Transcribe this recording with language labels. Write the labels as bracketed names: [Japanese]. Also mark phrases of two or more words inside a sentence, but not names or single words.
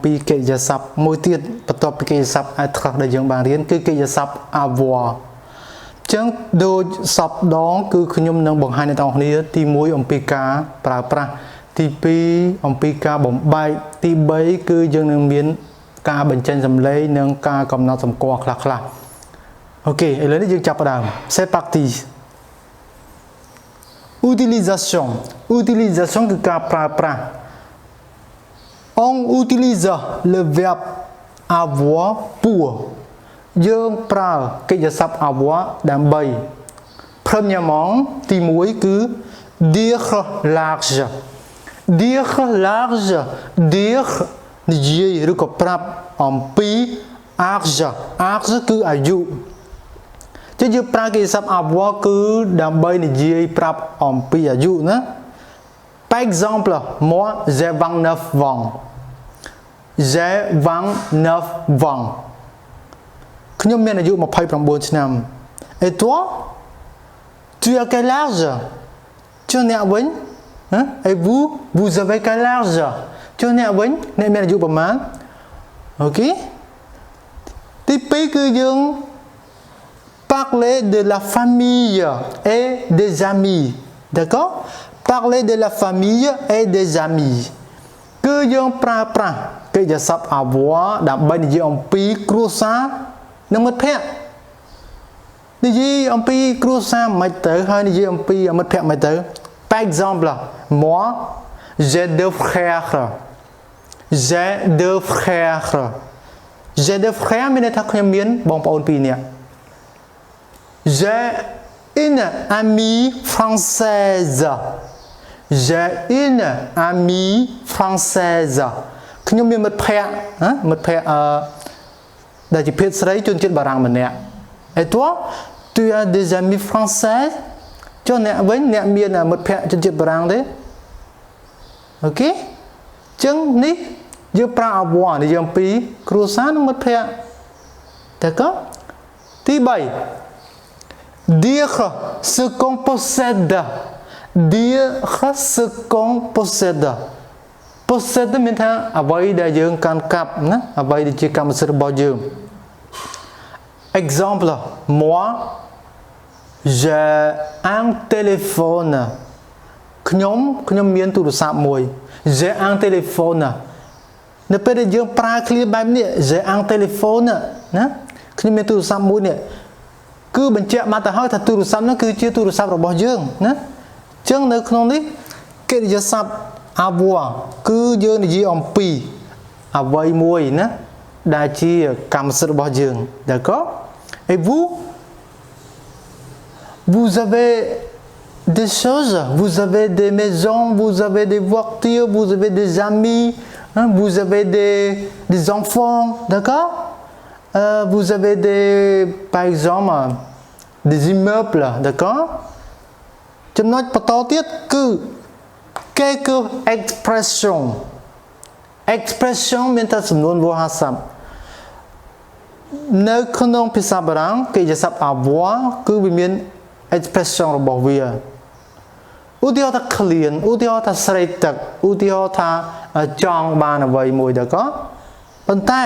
[Khmer] ពីកិរិយាសព្ទមួយទៀតបន្ទាប់ពីកិរិយាសព្ទ être ដែលយើងបានរៀនគឺកិរិយាសព្ទ avoir អញ្ចឹងដូចសពដងគឺខ្ញុំនឹងបង្ហាញអ្នកទាំងអស់គ្នាទី1អំពីការប្រើប្រាស់ទី2អំពីការបំបែកទី3គឺយើងនឹងមានការបញ្ចេញសំឡេងនិងការកំណត់សម្គាល់ខ្លះៗអូខេឥឡូវនេះយើងចាប់ផ្ដើម [French] c'est parti [Khmer] utilisation គឺការប្រើប្រាស់ [French] on utilise le verbe avoir pour [Khmer] យើងប្រើកិរិយាសព្ទ avoir ដើម្បី premièrement ទី1គឺ [French] dire large dire [Khmer] និយាយឬក៏ប្រាប់អំពី âge គឺអាយុយើង ប្រើកិរិយាសព្ទ avoir គឺដើម្បីនិយាយប្រាប់អំពីអាយុណា [French] par exemple moi j'ai 29 ans j'ai 29 ans [Khmer] ខ្ញុំមានអាយុ [French] 29ឆ្នាំ et toi tu as quel âge [Khmer] ចុះអ្នកវិញ [French] et vous avez quel âge [Khmer] ចុះអ្នកវិញអ្នក មានអាយុប្រមាណអូខេទី2គឺយើង [French] parler de la famille et des amis d'accord parler de la famille et des amis [Khmer] គឺយើងប្រើប្រាស់កិរិយាសព្ទ avoir ដើម្បីនិយាយអំពីគ្រួសារនិងមិត្តភ័ក្តិនិយាយអំពីគ្រួសារមិនទៅហើយនិយាយអំពីមិត្តភ័ក្តិមិនទៅ [French] par exemple moi j'ai deux frères [Khmer] មានន័យថាខ្ញុំមានបងប្អូន2នាក់ [French] j'ai une amie française [Khmer] ខ្ញុំមានមិត្តភ័ក្តិ ដែលជាភេទស្រីជនជាតិបារាំងម្នាក់ [French] et toi tu as des amis français [Khmer] ចុះអ្នកវិញអ្នកមានមិត្តភ័ក្តិជនជាតិបារាំងទេអូខេចឹងនេះយើងប្រើ avoir និយាយអំពីគ្រួសារនិងមិត្តភ័ក្តិតែក៏ទី 3 [French] dire ce qu'on possède possède [Khmer] មានថាអ្វីដែលយើងកាន់កាប់ណាអ្វីដែលជាកម្មសិទ្ធិរបស់យើង exemple [French] moi j'ai un téléphone [Khmer] ខ្ញុំមានទូរស័ព្ទមួយ [French] j'ai un téléphone [Khmer] នៅពេលដែលយើងប្រើ ឃ្លាបែបនេះ [French] j'ai un téléphone [Khmer] ណាខ្ញុំមានទូរស័ព្ទមួយនេះគឺបញ្ជាក់មកទៅហើយថាទូរស័ព្ទនោះគឺជាទូរស័ព្ទរបស់យើងណាអញ្ចឹងនៅក្នុងនេះកិរិយាសព្ទ avoir គឺយើងនិយាយអំពីអ្វីមួយណាដែលជាកម្មសិទ្ធិរបស់យើង [French] d'accord et vous avez des choses vous avez des maisons vous avez des voitures vous avez des amis vous avez des enfants d'accord vous avez par exemple des immeubles d'accord [Khmer] ចំណុចបន្តទៀតគឺ [French] quelques expression [Khmer] មានតែសំនួនវោហារស័ព្ទនៅក្នុងភាសាបា រាំងកិរិយាសព្ទ avoir គឺវាមាន expression របស់វាឧទាហរណ៍ថាឃ្លានឧទាហរណ៍ថាស្រេកទឹកឧទាហរណ៍ថាចង់បានអ្វីមួយដែរក៏ប៉ុន្តែ